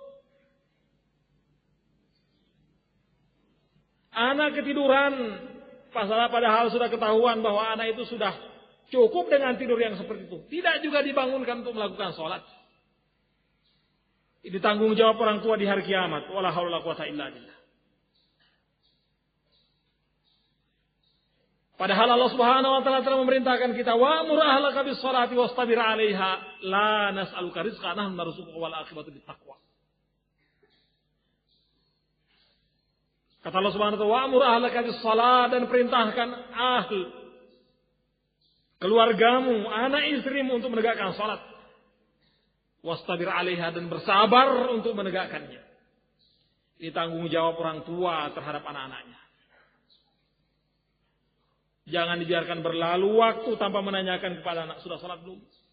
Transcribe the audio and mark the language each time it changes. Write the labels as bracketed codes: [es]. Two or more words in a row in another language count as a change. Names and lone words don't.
[id] Anak ketiduran, padahal sudah ketahuan bahwa anak itu sudah cukup dengan tidur yang seperti itu. Tidak juga dibangunkan untuk melakukan salat. Ini tanggung jawab orang tua di hari kiamat. [ar] ولا حول ولا قوة إلا بالله. [id] Padahal Allah [ar] سبحانه وتعالى [id] telah memerintahkan kita, [ar] وأمر أهلك بالصلاة واصطبر عليها لا نسألك رزقا نحن نرزقك والعاقبة للتقوى. [id] Kata Allah [ar] سبحانه وتعالى, وأمر أهلك بالصلاة, [id] dan perintahkan keluargamu, anak istrimu untuk menegakkan salat. [ar] واصطبر عليها, [id] dan bersabar untuk menegakkannya. Ini tanggung jawab orang tua terhadap anak-anaknya. Jangan dibiarkan berlalu waktu tanpa menanyakan kepada anak, sudah salat belum?